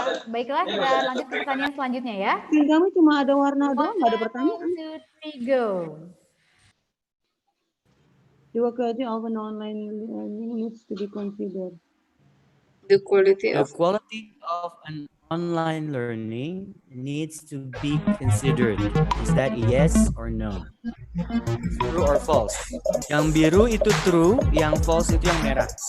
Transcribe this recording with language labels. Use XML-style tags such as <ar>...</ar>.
<id>Baiklah, kita lanjut ke pertanyaan selanjutnya ya. Kamu cuma ada warna doang, nggak ada pertanyaan.</id> <en>1, 2, 3, go. The quality of an online learning needs to be considered. The quality of an online learning needs to be considered. Is that a yes or no? True or false?</en> <id>Yang biru itu true, yang false itu yang merah.</id>